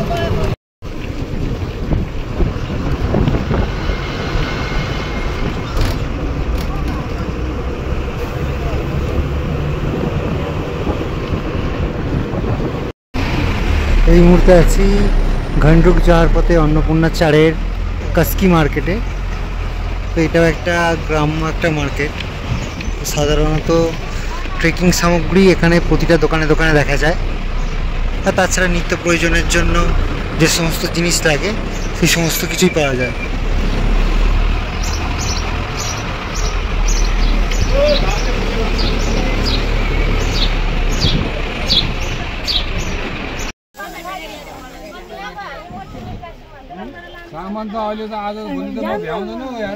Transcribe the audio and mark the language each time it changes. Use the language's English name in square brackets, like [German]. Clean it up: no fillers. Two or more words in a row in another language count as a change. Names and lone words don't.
[Bangla] এই মুহূর্তে আছি ঘান্ডুক যাওয়ার পথে অন্নপূর্ণা চারের কাস্কি মার্কেটে। তো এটাও একটা গ্রাম্য একটা মার্কেট। সাধারণত ট্রেকিং সামগ্রী এখানে প্রতিটা দোকানে দোকানে দেখা যায়। আর তাছাড়া নিত্য প্রয়োজনের জন্য যে সমস্ত জিনিস লাগে সেই সমস্ত কিছুই পাওয়া যায়। [Nepali] सामान त अहिले त आज भोलि त म भ्याउँदैन हौ यार।